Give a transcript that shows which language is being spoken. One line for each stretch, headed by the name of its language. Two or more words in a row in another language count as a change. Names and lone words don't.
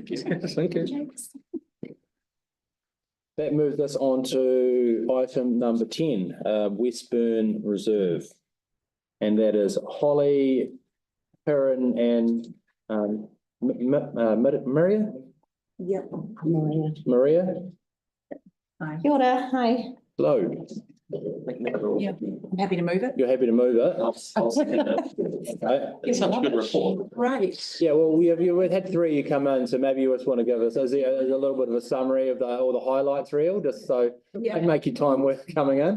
English: Thank you. That moves us on to item number 10, Westburn Reserve. And that is Holly, Perrin and Maria? Yep. Maria? Hi.
Māori: Kia ora,
English: hi. Hello. Yeah, I'm happy to move it. You're happy to move it? I'll second it. Okay. It's such a good report. Right. Yeah, well, we've had 3 you come in, so maybe you just want to give us a little bit of a summary of all the highlights reel, just so Yeah. make your time worth coming in.